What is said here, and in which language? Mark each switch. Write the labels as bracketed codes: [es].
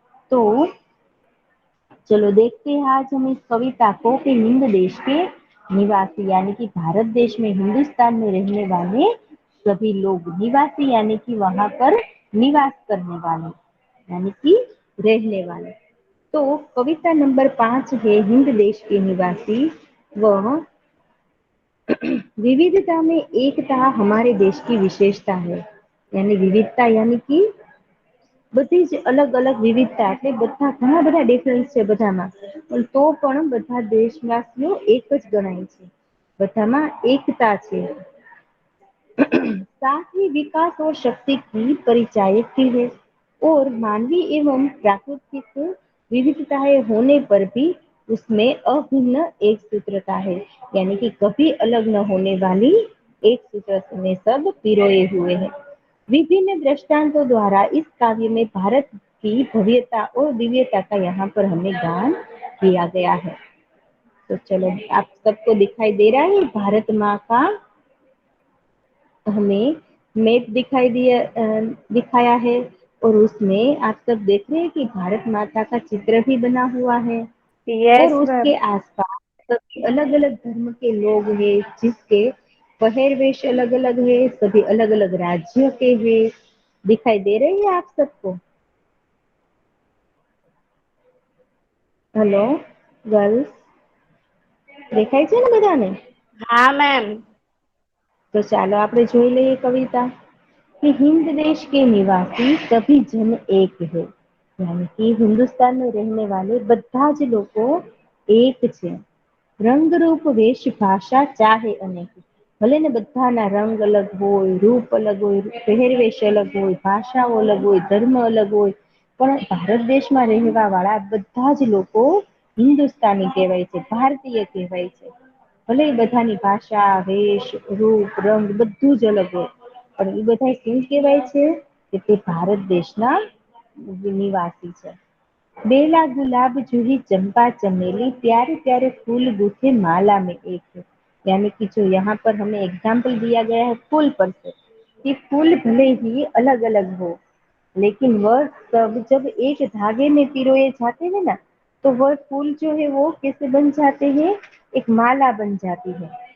[hi] तो चलो देखते हैं आज हम इस कविता को कि हिंद देश के निवासी यानी कि भारत देश में, हिंदुस्तान में रहने वाले सभी लोग, निवासी यानी कि वहां पर निवास करने वाले, यानी कि रहने वाले. तो कविता नंबर 5 है हिंद देश के निवासी. वह विविधता में एकता हमारे देश की विशेषता है। यानी विविधता यानी कि [gu] બધી જ અલગ અલગ વિવિધતા એટલે બધા ઘણા બધા ડિફરન્સ છે બધામાં, પણ તો પણ બધા દેશવાસીઓ એક જ ગણાય છે, બધામાં એકતા છે। [hi] साथ ही विकास और शक्ति की परिचायक भी है। और मानवीय एवं प्राकृतिक विविधताएं होने पर भी उसमें अभिन्न एक सूत्रता है। यानी कि कभी अलग न होने वाली एक सूत्र में सब पिरोए हुए हैं। विभिन्न दृष्टांतों द्वारा इस काव्य में भारत की भव्यता और दिव्यता का यहाँ पर हमें गान किया गया है। तो चलो, आप सबको दिखाई दे रहा है भारत माँ का हमें मैप दिखाया है, और उसमें आप सब देख रहे हैं कि भारत माता का चित्र भी बना हुआ है, और [en] yes [hi] उसके [en] Ma'am. [hi] आसपास सभी अलग अलग धर्म के लोग हैं, जिसके पहरवेश अलग अलग है, सभी अलग अलग राज्यों के हैं। दिखाई दे रही है आप सबको? [en] hello girls, [gu] દેખાય છે ને બધાને? [hi] हाँ मैम। तो [gu] ચાલો આપણે જોઈ લઈએ કવિતા [hi] कि हिंद देश के निवासी सभी जन एक है। यानी कि हिंदुस्तान में रहने वाले [gu] બધા જ લોકો એક છે। [hi] રંગ રૂપ વેશ ભાષા ચાહે અનેક, [gu] ભલે ને બધાના રંગ અલગ હોય, રૂપ અલગ હોય, પહેરવેશ અલગ હોય, ભાષાઓ અલગ હોય, ધર્મ અલગ હોય, પણ ભારત દેશમાં રહેવા વાળા બધા જ લોકો હિન્દુસ્તાની કહેવાય છે, ભારતીય કહેવાય છે। ભલે બધાની ભાષા, વેશ, રૂપ, રંગ બધું જ અલગ હોય, પણ એ બધા શું કહેવાય છે કે તે ભારત દેશના નિવાસી છે। [hi] बेला गुलाब जूही चंपा चमेली प्यारे प्यारे फूल गूथे माला में एक है। यानी कि जो यहाँ पर हमें एग्जाम्पल दिया गया है फूल पर से, कि फूल भले ही अलग अलग हो, लेकिन वह सब जब एक धागे में पिरोए जाते हैं ना, तो वह फूल जो है वो कैसे बन जाते हैं, एक माला बन जाती है।